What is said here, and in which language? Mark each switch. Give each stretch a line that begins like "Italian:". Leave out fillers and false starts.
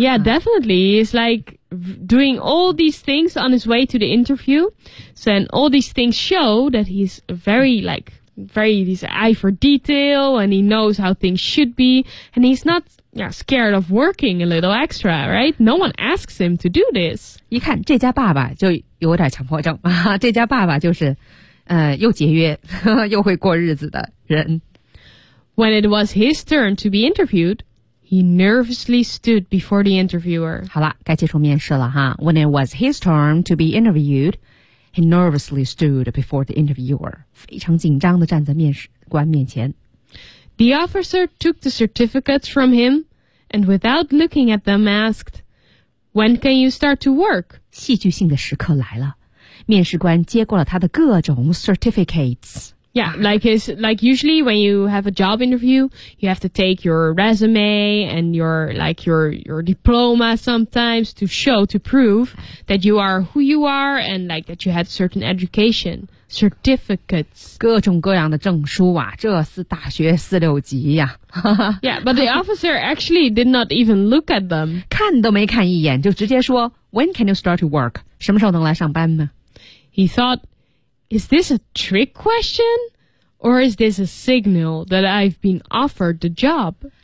English: Yeah, definitely It's like doing all these things on his way to the interview So and all these things show that he's very likehe's an eye for detail and he knows how things should be and he's not scared of working a little extra, right? No one asks him to do this.
Chinese: 一看这家爸爸就有点强迫症、啊、这家爸爸就是、又节约呵呵又会过日子的人。
English: When it was his turn to be interviewed, he nervously stood before the interviewer.
Chinese: 好了该接受面试了哈。
English: When it was his turn to be interviewed,He nervously stood before the interviewer,
Chinese: 非常紧张地站在面试官面前。
English: The officer took the certificates from him and without looking at them asked, When can you start to work?
Chinese: 戏剧性的时刻来了。面试官接过了他的各种 certificates。
English: Yeah, like usually when you have a job interview, you have to take your resume and your diploma sometimes to show, to prove that you are who you are and like that you had certain education, certificates.
Chinese: 各种各样的证书啊，这是大学四六级呀。
English: Yeah, but the officer actually did not even look at them.
Chinese: 看都没看一眼，就直接说
English: When can you start to work?
Chinese: 什么时候能来上班呢？
English: He thought,Is this a trick question, or is this a signal that I've been offered the job?